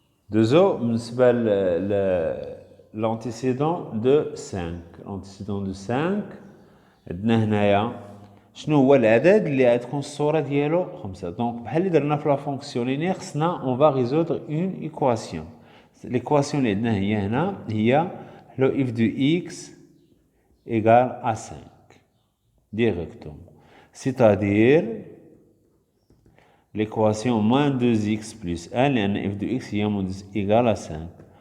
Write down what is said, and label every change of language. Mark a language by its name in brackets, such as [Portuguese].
[French] Deuxièmement, l'antécédent de 5. L'antécédent de 5, [Arabic] عندنا هنايا شنو هو العدد اللي غتكون الصورة ديالو 5. [French] Donc [Arabic] بحال اللي درنا في [French] لا فونكسيون لينيير [Arabic] خصنا [French] on va résoudre une équation. L'équation [Arabic] اللي عندنا هي هنا هي [French] le f de x égale à 5 directement. C'est-à-dire l'équation moins 2x plus 1 [Arabic] لأن [French] f de x هي moins 2 égale à 5.